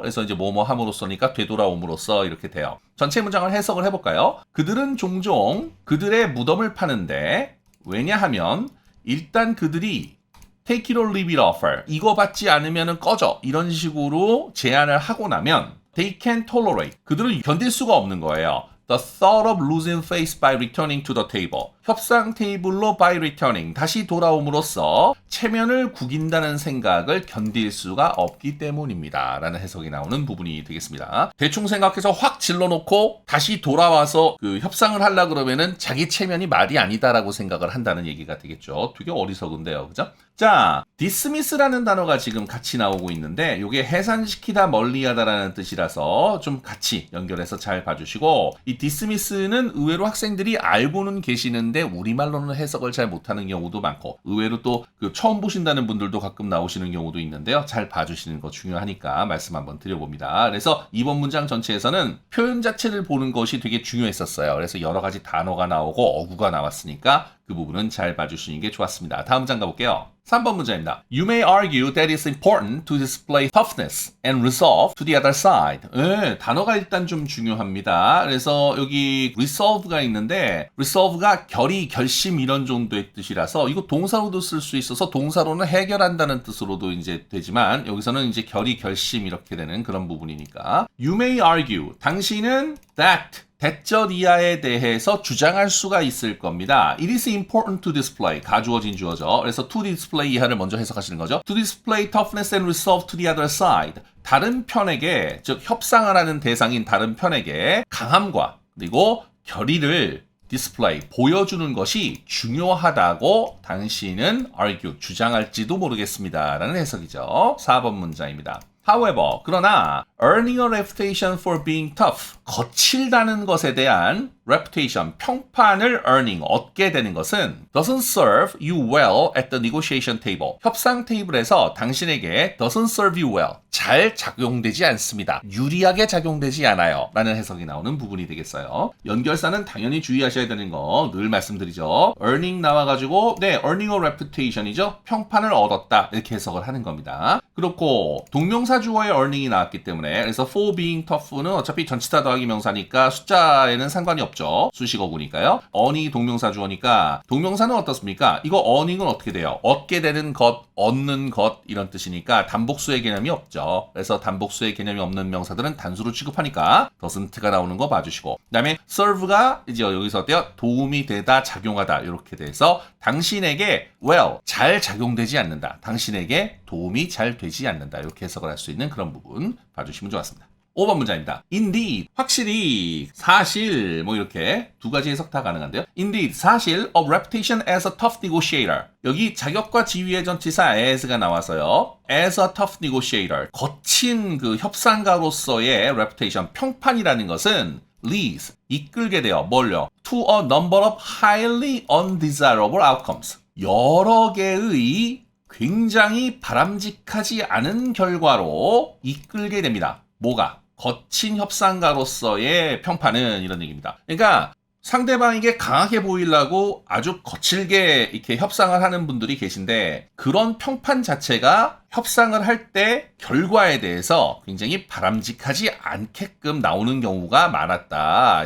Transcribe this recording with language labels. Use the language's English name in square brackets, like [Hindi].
[Korean] 그래서 이제 뭐뭐 함으로써니까 되돌아옴으로써 이렇게 돼요. 전체 문장을 해석을 해볼까요? 그들은 종종 그들의 무덤을 파는데, 왜냐하면 일단 그들이 [English] take it or leave it offer [Korean] 이거 받지 않으면 꺼져 이런 식으로 제안을 하고 나면 [English] they can't tolerate [Korean] 그들은 견딜 수가 없는 거예요. [English] The thought of losing face by returning to the table [Korean] 협상 테이블로 [English] by returning [Korean] 다시 돌아옴으로써 체면을 구긴다는 생각을 견딜 수가 없기 때문입니다. 라는 해석이 나오는 부분이 되겠습니다. 대충 생각해서 확 질러놓고 다시 돌아와서 그 협상을 하려 그러면은 자기 체면이 말이 아니다라고 생각을 한다는 얘기가 되겠죠. 되게 어리석은데요. 그죠? 자, dismiss라는 단어가 지금 같이 나오고 있는데, 이게 해산시키다, 멀리하다라는 뜻이라서 좀 같이 연결해서 잘 봐주시고, 이 dismiss는 의외로 학생들이 알고는 계시는데 우리말로는 해석을 잘 못하는 경우도 많고, 의외로 또 처음 보신다는 분들도 가끔 나오시는 경우도 있는데요. 잘 봐주시는 거 중요하니까 말씀 한번 드려봅니다. 그래서 이번 문장 전체에서는 표현 자체를 보는 것이 되게 중요했었어요. 그래서 여러 가지 단어가 나오고 어구가 나왔으니까 그 부분은 잘 봐주시는 게 좋았습니다. 다음 장 가볼게요. 3번 문제입니다. [English] You may argue that it's important to display toughness and resolve to the other side. [Korean] 단어가 일단 좀 중요합니다. 그래서 여기 resolve가 있는데 resolve가 결의, 결심 이런 정도의 뜻이라서 이거 동사로도 쓸 수 있어서 동사로는 해결한다는 뜻으로도 이제 되지만 여기서는 이제 결의, 결심 이렇게 되는 그런 부분이니까 [English] You may argue. [Korean] 당신은 that 대절 이하에 대해서 주장할 수가 있을 겁니다. [English] It is important to display. [Korean] 가주어진 주어죠. 그래서 to display 이하를 먼저 해석하시는 거죠. [English] To display toughness and resolve to the other side. [Korean] 다른 편에게, 즉 협상을 하는 대상인 다른 편에게 강함과 그리고 결의를 display, 보여주는 것이 중요하다고 당신은 argue, 주장할지도 모르겠습니다. 라는 해석이죠. 4번 문장입니다. [English] However, [Korean] 그러나 [English] earning a reputation for being tough, [Korean] 거칠다는 것에 대한 [English] reputation, [Korean] 평판을 [English] earning, [Korean] 얻게 되는 것은 [English] doesn't serve you well at the negotiation table. [Korean] 협상 테이블에서 당신에게 [English] doesn't serve you well, [Korean] 잘 작용되지 않습니다. 유리하게 작용되지 않아요. 라는 해석이 나오는 부분이 되겠어요. 연결사는 당연히 주의하셔야 되는 거 늘 말씀드리죠. earning 나와가지고 earning a reputation이죠. 평판을 얻었다. 이렇게 해석을 하는 겁니다. 그렇고 동명사 주어의 earning이 나왔기 때문에 그래서 for being tough는 어차피 전치사 더하기 명사니까 숫자에는 상관이 없죠. 수식어구니까요. earning이 동명사 주어니까 동명사는 어떻습니까? 이거 earning은 어떻게 돼요? 얻게 되는 것, 얻는 것 이런 뜻이니까 단복수의 개념이 없죠. 그래서 단복수의 개념이 없는 명사들은 단수로 취급하니까 doesn't가 나오는 거 봐주시고 그 다음에 serve가 이제 여기서 어때요? 도움이 되다, 작용하다 이렇게 돼서 당신에게 well, 잘 작용되지 않는다. 당신에게 도움이 잘 되지 않는다. 이렇게 해석을 할 수 있는 그런 부분 봐주시면 좋았습니다. 5번 문장입니다. Indeed, 확실히, 사실, 뭐 이렇게 두 가지 해석 다 가능한데요. [English] Indeed, [Korean] 사실, [English] a reputation as a tough negotiator. [Korean] 여기 자격과 지위의 전치사 as가 나와서요. [English] as a tough negotiator. [Korean] 거친 그 협상가로서의 reputation, 평판이라는 것은 leads, 이끌게 돼요. 뭘요? [English] To a number of highly undesirable outcomes. [Korean] 여러 개의 굉장히 바람직하지 않은 결과로 이끌게 됩니다. 뭐가? 거친 협상가로서의 평판은 이런 얘기입니다. 그러니까 상대방에게 강하게 보이려고 아주 거칠게 이렇게 협상을 하는 분들이 계신데 그런 평판 자체가 협상을 할 때 결과에 대해서 굉장히 바람직하지 않게끔 나오는 경우가 많았다.